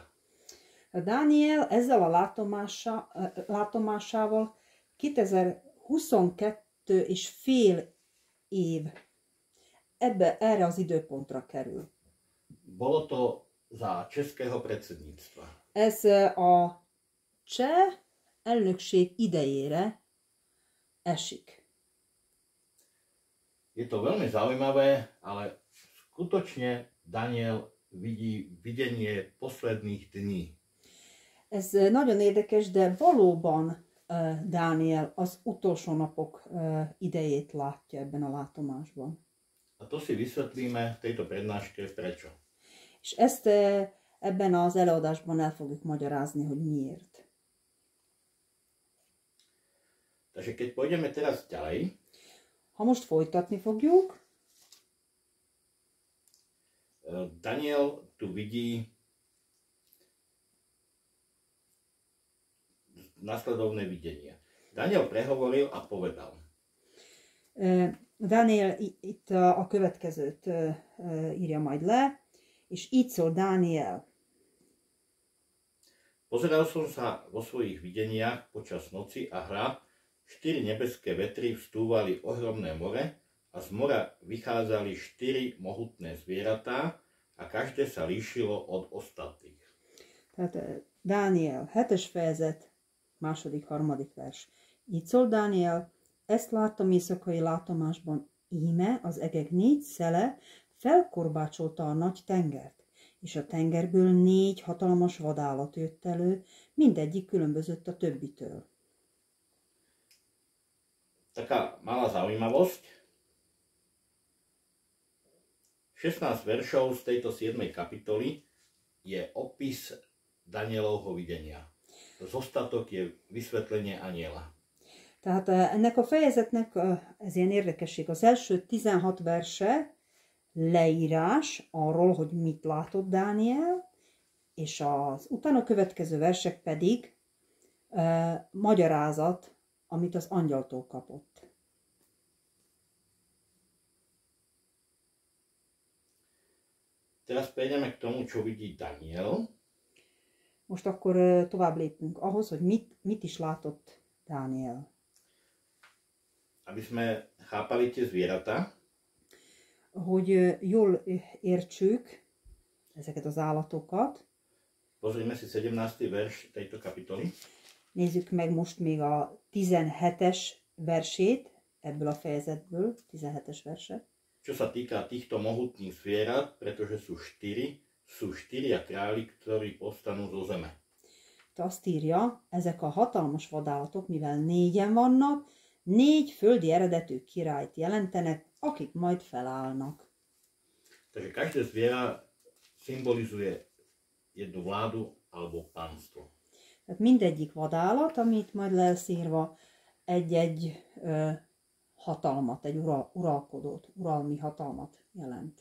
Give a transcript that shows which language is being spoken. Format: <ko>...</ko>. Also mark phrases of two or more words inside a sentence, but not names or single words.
<hu>Dániel ezzel a látomásával 2022 és fél év erre az időpontra kerül.</hu> <sk>Bolo to za českého predsedníctva.</sk> <hu>Ez a cseh elnökség idejére esik.</hu> <sk>Je to veľmi zaujímavé, ale skutočne Daniel vidí videnie posledných dní.</sk> <hu>Ez nagyon érdekes, de valóban Dániel az utolsó napok idejét látja ebben a látomásban.</hu> <sk>A to si vysvetlíme v tejto prednáške prečo.</sk> <hu>És ezt ebben az előadásban el fogjuk magyarázni, hogy miért.</hu> <sk>Takže keď pôjdeme teraz ďalej,</sk> <hu>ha most folytatni fogjuk,</hu> <sk>Daniel tu vidí nasledovné videnie. Daniel prehovoril a povedal.</sk> <hu>Daniel itt a következőt írja majd le, és így szól Daniel.</hu> <sk>Pozeral som sa vo svojich videniach počas noci a hľa, 4 nebeské vetry vstúvali ohromné more a z mora vychádzali 4 mohutné zvieratá a každé sa líšilo od ostatných.</sk> <hu>Tehát Dániel 7-es fejezet, második-harmadik vers. Így szól Dániel, ezt láttam éjszakai látomásban, íme az egek 4 szele felkorbácsolta a nagy tengert, és a tengerből 4 hatalmas vadállat jött elő, mindegyik különbözött a többitől.</hu> <sk>Taká malá zaujímavosť. 16 veršov z tejto 7. kapitoly je opis Danielovho videnia. Zostatok je vysvetlenie aniela.</sk> <hu>Tehát ennek a fejezetnek, ez ilyen érdekesség, az első 16 verse leírás arról, hogy mit látott Dániel, és az utána következő versek pedig magyarázat, amit az angyaltól kapott.</hu> <sk>Teraz prejdeme k tomu, čo vidí Daniel.</sk> <hu>Most akkor tovább lépünk ahhoz, hogy mit is látott Dániel.</hu> <sk>Aby sme chápali tie zvieratá.</sk> <hu>Hogy jól értsük ezeket az állatokat.</hu> <sk>Pozrime si 17. verš tejto kapitoly.</sk> <hu>Nézzük meg most még a 17-es versét ebből a fejezetből, 17-es verset.</hu> <sk>Čo sa týka týchto mohutných zvierat, pretože sú 4 králi, ktorí povstanú zo zeme.</sk> <hu>itt azt írja, ezek a hatalmas vadállatok, mivel 4-en vannak, 4 földi eredetű királyt jelentenek, akik majd felállnak.</hu> <sk>Takže každé zviera symbolizuje jednu vládu alebo pánstvo.</sk> <hu>Tehát mindegyik vadállat, amit majd lesz írva, egy-egy hatalmat, egy uralkodót, uralmi hatalmat jelent.</hu>